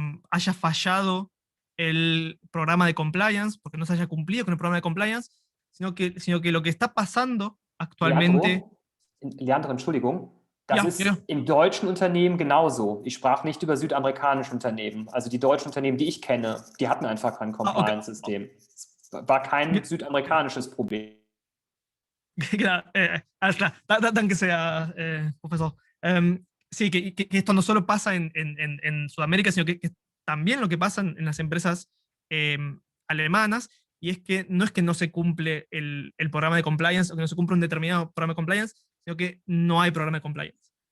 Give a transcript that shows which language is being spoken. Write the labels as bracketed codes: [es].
[es] haya fallado el programa de compliance, porque no se haya cumplido con el programa de compliance, sino que lo que está pasando actualmente... [de] Leandro, Entschuldigung, das Ja, ist ja. im deutschen Unternehmen genauso. Ich sprach nicht über südamerikanische Unternehmen. Also die deutschen Unternehmen, die ich kenne, die hatten einfach kein Okay. Compliance-System. Es war kein südamerikanisches Problem. [es] Claro, [de] alles klar. Danke sehr, profesor. [es] Sí, que esto no solo pasa en Sudamérica, sino que también lo que pasa en las empresas alemanas, y es que no se cumple el programa de compliance, o que no se cumple un determinado programa de compliance, sino que no hay programa de compliance.